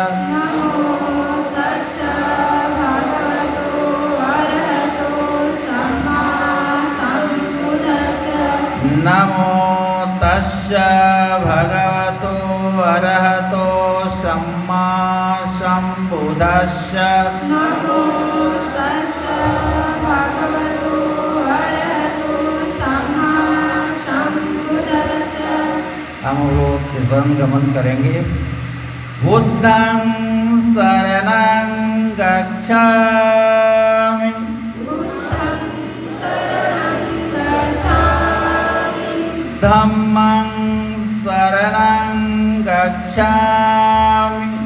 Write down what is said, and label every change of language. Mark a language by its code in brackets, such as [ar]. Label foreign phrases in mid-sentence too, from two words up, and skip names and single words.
[pi] नमो तस्स भगवतो अरहतो सम्मा सम्बुद्धस्स [hi] हम लोग ध्यान गमन करेंगे। [pi] बुद्धं शरणं गच्छामि धम्मं शरणं गच्छामि